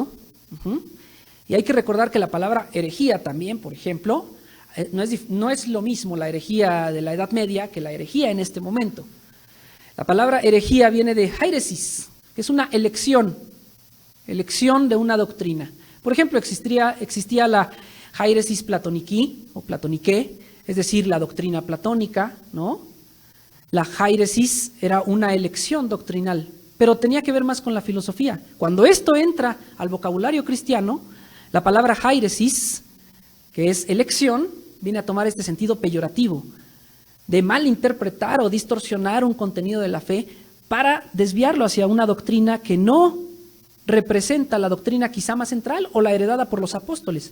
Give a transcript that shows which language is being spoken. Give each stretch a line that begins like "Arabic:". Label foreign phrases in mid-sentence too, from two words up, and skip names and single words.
Spanish: Y hay que recordar que la palabra herejía también, por ejemplo, no es lo mismo la herejía de la Edad Media que la herejía en este momento. La palabra herejía viene de hairesis, que es una elección de una doctrina. Por ejemplo, existía la
Greek: αἵρεσις πλατωνική
Spanish: o platoniqué, es decir, la doctrina platónica, ¿no? La hairesis era una elección doctrinal, pero tenía que ver más con la filosofía. Cuando esto entra al vocabulario cristiano, la palabra hairesis, que es elección, viene a tomar este sentido peyorativo, de malinterpretar o distorsionar un contenido de la fe para desviarlo hacia una doctrina que no representa la doctrina quizá más central o la heredada por los apóstoles.